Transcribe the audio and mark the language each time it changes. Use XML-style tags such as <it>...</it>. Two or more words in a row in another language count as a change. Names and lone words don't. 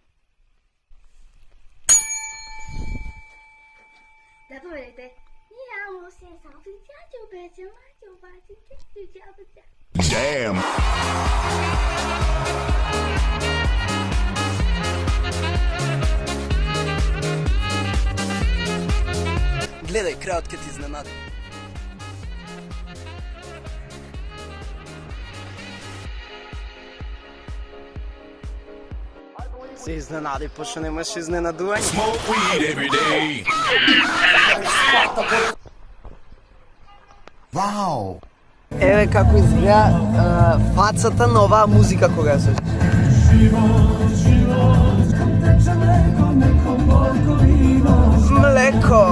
<mk>Zapovedajte. Miau.</mk> <en>Damn.</en> <bg>Гледай, краят ке ти изненади.</bg> <mk>Се изненади, пошто немаш изненадување.</mk> <en>Smoke weed every day. Вау!</en> <mk>Еве како изгледа фацата на оваа музика кога се. Млеко.</mk>